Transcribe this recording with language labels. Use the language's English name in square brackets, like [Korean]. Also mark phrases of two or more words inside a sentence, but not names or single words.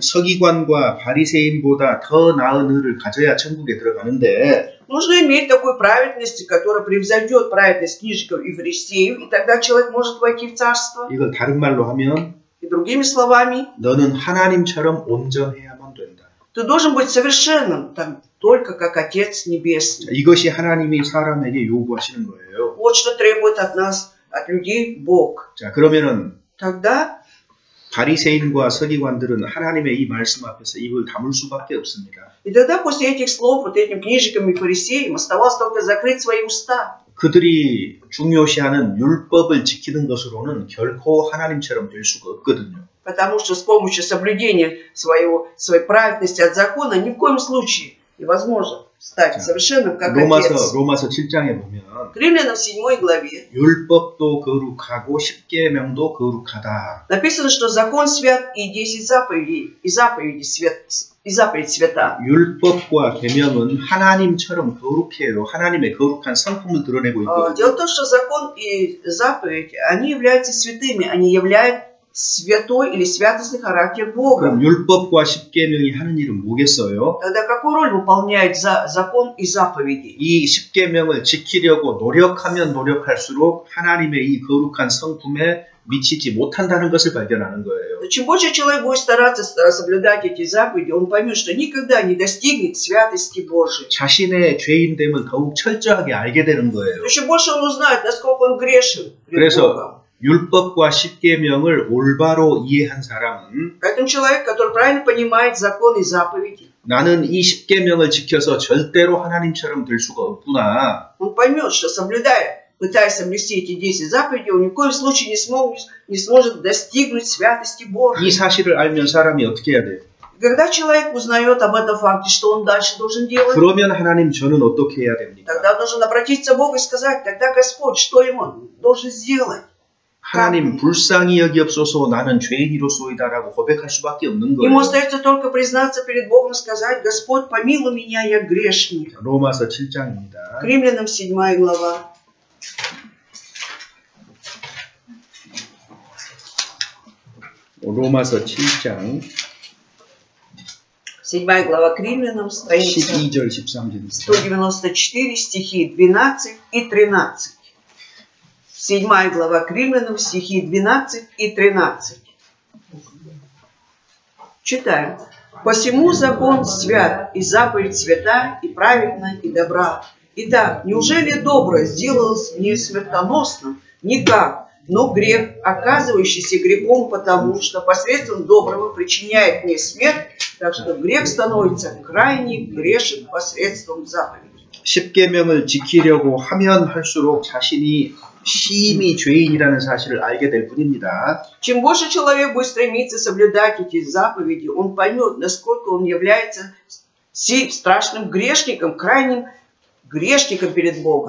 [Korean] 서기관과 바리새인보다 더 나은 의를 가져야 천국에 들어가는데 [Russian] Нужно иметь такую праведность, которая превзойдет праведность книжников и фарисеев, и тогда человек может войти в царство. [Korean] 이걸 다른 말로 하면 [Russian] И другими словами, [Korean] 너는 하나님처럼 온전해야만 된다. [Russian] ты должен быть совершенным, только как Отец Небесный. [Korean] 자, 이것이 하나님이 사람에게 요구하시는 거예요. [Russian] Вот что требует от нас, от людей, Бог. [Korean] 자, 그러면은 [Russian] Тогда [Korean] 바리새인과 서기관들은 하나님의 이 말씀 앞에서 입을 다물 수밖에 없습니다. [Russian] и тогда после этих слов, вот этим книжникам и фарисеям, оставалось только закрыть свои уста. [Korean] 그들이 중요시하는 율법을 지키는 것으로는 결코 하나님처럼 될 수가 없거든요. [Russian] Потому что с помощью соблюдения своей праведности от закона ни в коем случае невозможно стать совершенным, как [Korean] 로마서 [Russian] Отец. [Korean] 7장에 보면 [Russian] К Римлянам 7 главе [Korean] 율법도 거룩하고 십계명도 거룩하다. [Russian] написано, что закон свят и 10 заповедей, и заповедь свята. [Korean] 율법과 계명은 하나님처럼 거룩해요. 하나님의 거룩한 성품을 드러내고 있거든요. [Russian] Дело в том, что закон и заповедь, они являются святыми, они являют святой или святостный характер Бога. [Korean] 그럼 율법과 십계명이 하는 일은 뭐겠어요? [Russian] Тогда какую роль выполняет закон и заповеди? [Korean] 이 십계명을 지키려고 노력하면 노력할수록 하나님의 이 거룩한 성품에 미치지 못한다는 것을 발견하는 거예요. [Russian] Чем больше человек будет стараться соблюдать эти заповеди, он поймет, что никогда не достигнет святости Божией. [Korean] 자신의 죄인됨을 더욱 철저하게 알게 되는 거예요. [Russian] Чем больше он узнает, насколько он грешен перед [Korean] 그래서 [Russian] Богом. [Korean] 율법과 십계명을 올바로 이해한 사람은 [Russian] Поэтому человек, который правильно понимает закон и заповеди, [Korean] 나는 이 십계명을 지켜서 절대로 하나님처럼 될 수가 없구나. [Russian] он поймет, что соблюдая, пытаясь соблюсти эти 10 заповедей, он ни в коем случае не сможет достигнуть святости [Korean] 이 [Russian] Божией. [Korean] 사실을 알면 사람이 어떻게 해야 돼요? [Russian] Когда человек узнает об этом факте, что он дальше должен делать? [Korean] 그러면 하나님 저는 어떻게 해야 됩니까? [Russian] Тогда он должен обратиться к Богу и сказать, тогда Господь, что ему должен сделать? [Korean] 하나님 불쌍히 여기옵소서 나는 죄인이로소이다라고 고백할 수밖에 없는 [Russian] Ему [Korean] 거예요. [Russian] остается только признаться перед Богом и сказать, Господь, помилуй меня, я грешник. [Korean] 로마서 7장입니다. [Russian] К Римлянам 7 глава. [Korean] 로마서 7장 [Russian] 7 глава к Римлянам, страница [Korean] 12절 13절입니다. [Russian] 194, стихи 12 и 13. 7 глава к Римлянам, стихи 12 и 13. Читаем. «Посему закон свят, и заповедь свята, и праведна, и добра. Итак, неужели доброе сделалось не смертоносным? Никак, но грех, оказывающийся грехом потому, что посредством доброго причиняет мне смерть, так что грех становится крайне грешен посредством заповеди». [Korean] 십계명을 지키려고 하면 할수록 자신이 심히 죄인이라는 사실을 알게 될 뿐입니다. [Russian] Чем больше человек будет стремиться соблюдать эти заповеди, он поймет, насколько он является страшным грешником, крайним грешником перед Богом.